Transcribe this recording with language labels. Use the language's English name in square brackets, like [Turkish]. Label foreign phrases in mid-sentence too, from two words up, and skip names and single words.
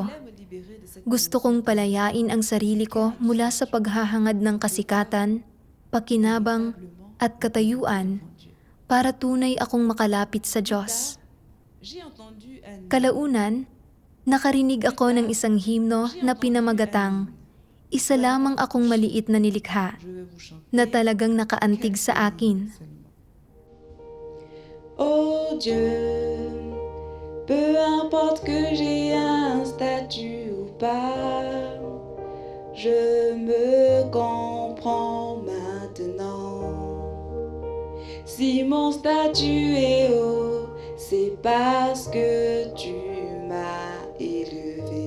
[Filipino] Gusto kong palayain ang sarili ko mula sa paghahangad ng kasikatan, pakinabang at katayuan para tunay akong makalapit sa Diyos. Kalaunan, nakarinig ako ng isang himno na pinamagatang, "Isa lamang akong maliit na nilikha," na talagang nakaantig sa akin. [French] Oh Dieu, peu importe que j'ai un statut ou pas, je me comprends maintenant. Si mon statut est haut, c'est parce que tu m'as élevé.